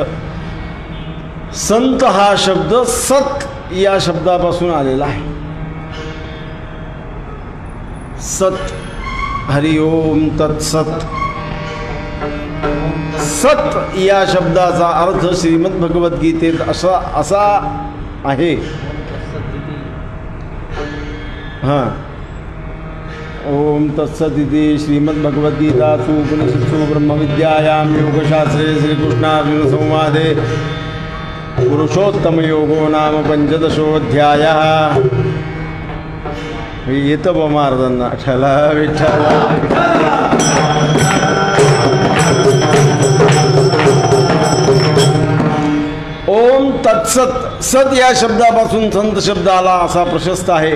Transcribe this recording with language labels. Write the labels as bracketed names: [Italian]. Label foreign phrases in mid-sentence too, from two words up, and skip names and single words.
[Marathi] संत हा शब्द सत या शब्दापासून आलेला आहे. सत, [Sanskrit] हरि ओम तत्सत. [Marathi] सत या शब्दाचा अर्थ श्रीमद भगवद्गीतेत असा आहे. हां, [Sanskrit] ओम तत्सदिति श्रीमद्भगवद्गीतासु उपनिषत्सु ब्रह्मविद्यायां योगशास्त्रे श्रीकृष्णार्जुन संवादे पुरुषोत्तमयोगो नाम 15ोऽध्यायः. [Marathi] येतं बा महाराजांना ठला विठ्ठल. [Sanskrit] ओम तत्सत. [Marathi] सत या शब्दापासून संत शब्द आला असा प्रशस्त आहे.